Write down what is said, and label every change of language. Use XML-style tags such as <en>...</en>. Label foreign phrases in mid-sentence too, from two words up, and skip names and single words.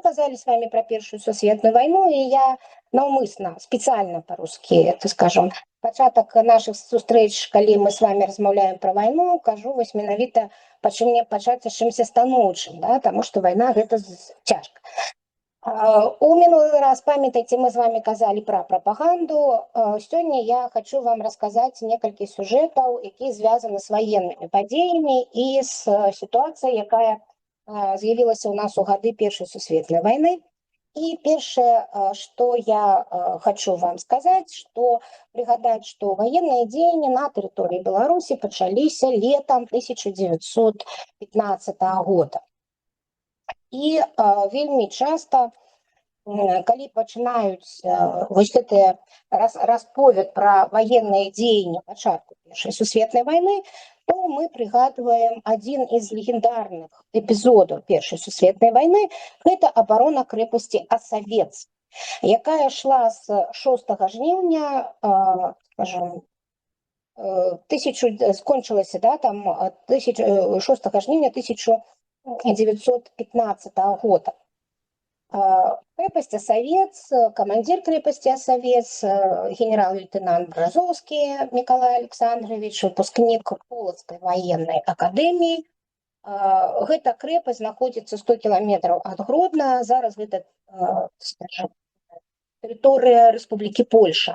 <ru>казали с вами про Первую сусветную войну, и я навмысна, специально по-русски, так скажем,</ru> <be>пачатак наших сустрэч, калі мы</be> <ru>с вами</ru> <be>размаўляем про войну, кажу вось менавіта, пачым мне пачаць з чымся станоўчым, да, таму што вайна гэта цяжка. У минулый раз, памятаеце,</be> <ru>мы с вами казали про пропаганду. Сегодня я хочу вам рассказать несколько сюжетов, которые связаны с военными падзеямі и с ситуацией,</ru> <be>якая з'явілася у нас у гады Первой сусветной войны.</be> <ru>И первое, что я хочу вам сказать, что пригадать, что военные дзеянні на территории Беларуси пачаліся летом 1915 года.</ru> <be>І вельмі часто, калі пачынаюць вось гэты расповед</be> <ru>про военные</ru> <be>дзеянні пачатку Першай сусветнай войны, то мы пригадываем один из легендарных эпизодов Першай сусветнай войны.</be> <ru>Это оборона крепости Осавец, якая шла с 6 жніўня, скажем, скончилась, да, там 6 жніўня 1915 года. Крепость Осавец, командир крепости Осавец, генерал-лейтенант Бразовский Николай Александрович, выпускник Полоцкой военной академии. Эта крепость находится 100 километров от Гродно, зараз это, скажем, территория Республики Польша.</ru>